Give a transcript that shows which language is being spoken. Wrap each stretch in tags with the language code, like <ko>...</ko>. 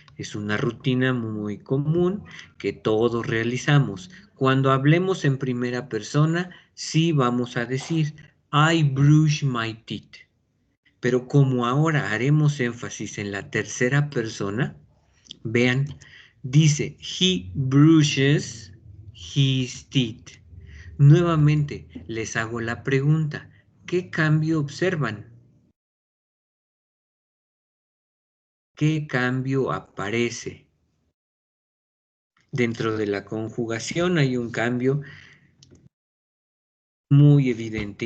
<es>Es una rutina muy común que todos realizamos. Cuando hablemos en primera persona, sí vamos a decir</es> <en>I brush my teeth.</en> <es>Pero como ahora haremos énfasis en la tercera persona, vean, Dice,</es> <en>he brushes his teeth.</en> <es>Nuevamente, les hago la pregunta, ¿qué cambio observan? ¿Qué cambio aparece? Dentro de la conjugación hay un cambio muy evidente.</es>